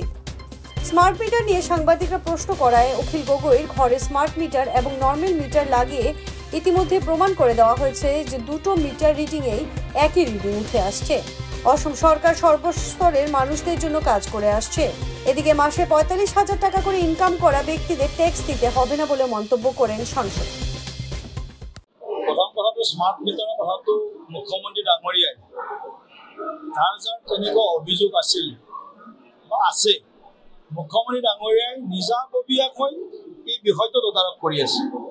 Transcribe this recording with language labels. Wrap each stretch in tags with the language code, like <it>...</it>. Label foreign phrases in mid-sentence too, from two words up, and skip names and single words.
<en>smart meter</en> <bn>নিয়ে সাংবাদিকরা প্রশ্ন করায় অখিল গগৈর ঘরে</bn> <en>smart meter</en> <bn>এবং</bn> <en>normal meter</en> <bn>লাগিয়ে ইতিমধ্যে প্রমাণ করে দেওয়া হয়েছে যে দুটো</bn> <en>meter reading</en> <bn>একই রিডিং উঠে আসছে। অসম সরকার সর্বস্তরের মানুষদের জন্য কাজ করে আসছে। এদিকে মাসে 45,000 টাকা করে ইনকাম করা ব্যক্তিদের ট্যাক্স দিতে হবে না বলে মন্তব্য করেন সাংসদ।</bn> <as>প্ৰথম কথাটো</as> <en>smart meter</en> <as>কথাটো মুখ্যমন্ত্ৰী ডাঙৰীয়াই যাৰ যাৰ তেনেকুৱা অভিযোগ আছিল বা আছে, মুখ্যমন্ত্ৰী ডাঙৰীয়াই নিজাববীয়াকৈ এই বিষয়টো তদাৰক কৰি আছে।</as>